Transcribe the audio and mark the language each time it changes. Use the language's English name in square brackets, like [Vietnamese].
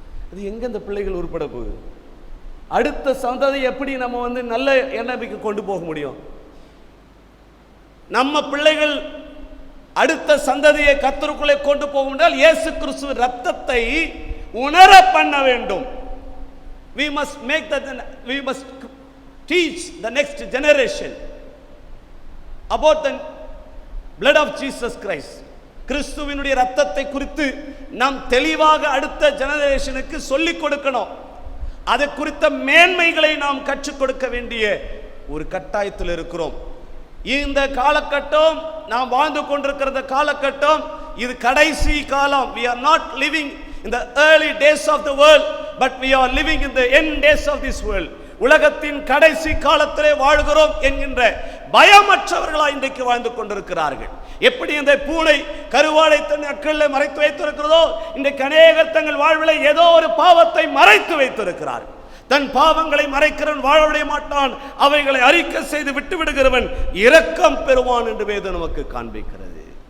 [Tamil] அது எங்கே இந்த பிள்ளைகள் உருப்பட போகுது? அடுத்த சந்ததி எப்படி நம்ம வந்து நல்ல எண்ணெய்க்கு கொண்டு போக முடியும்? நம்ம பிள்ளைகள் அடுத்த சந்ததியை கர்த்தருக்குள்ளே கொண்டு போகும் என்றால் இயேசு கிறிஸ்துவின் ரத்தத்தை உணர பண்ண வேண்டும். [English] we must teach the next generation about the blood of Jesus Christ. [Tamil] கிறிஸ்துவினுடைய ரத்தத்தை குறித்து நாம் தெளிவாக அடுத்த ஜெனரேஷனுக்கு சொல்லிக் கொடுக்கணும். அது குறித்த மேன்மைகளை நாம் கற்றுக் கொடுக்க வேண்டிய ஒரு கட்டாயத்தில் இருக்கிறோம். இந்த காலகட்டம் நாம் வாழ்ந்து கொண்டிருக்கிற காலகட்டம் இது கடைசி காலம். [English] we are not living in the early days of the world, but we are living in the end days of this world. [Tamil] உலகத்தின் கடைசி காலத்திலே வாழ்கிறோம் என்கின்ற பயமற்றவர்களாய் இன்றைக்கு வாழ்ந்து கொண்டிருக்கிறார்கள். எப்படி இந்த பூனை கருவாடை தன் அக்களில் மறைத்து வைத்திருக்கிறதோ, இன்றைக்கு அநேகர் தங்கள் வாழ்வில் ஏதோ ஒரு பாவத்தை மறைத்து வைத்திருக்கிறார்கள். தன் பாவங்களை மறைக்கிறவன் வாழவிட மாட்டான், அவைகளை அறிக்கை செய்து விட்டு விடுகிறவன் இரக்கம் பெறுவான் என்று வேதம் நமக்கு காண்பிக்கிறது.